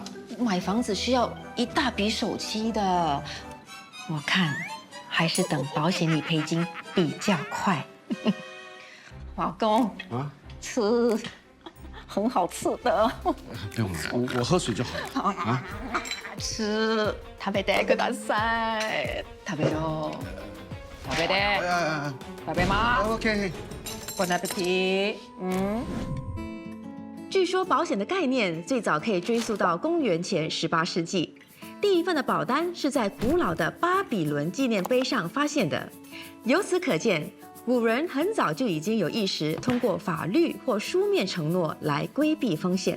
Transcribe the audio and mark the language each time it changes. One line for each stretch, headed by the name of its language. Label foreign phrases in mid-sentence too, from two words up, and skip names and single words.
Chinese: 买房子需要一大笔首期的，我看还是等保险理赔金比较快。老公啊，吃。很好吃的，不用了，我喝水就好了啊。吃，
Japanese: 食べてください。食べろ。食べて。食べます。
English: OK。
French: Bon appetit。
Chinese: 据说保险的概念最早可以追溯到公元前18世纪，第一份的保单是在古老的巴比伦纪念碑上发现的。由此可见。古人很早就已经有意识通过法律或书面承诺来规避风险。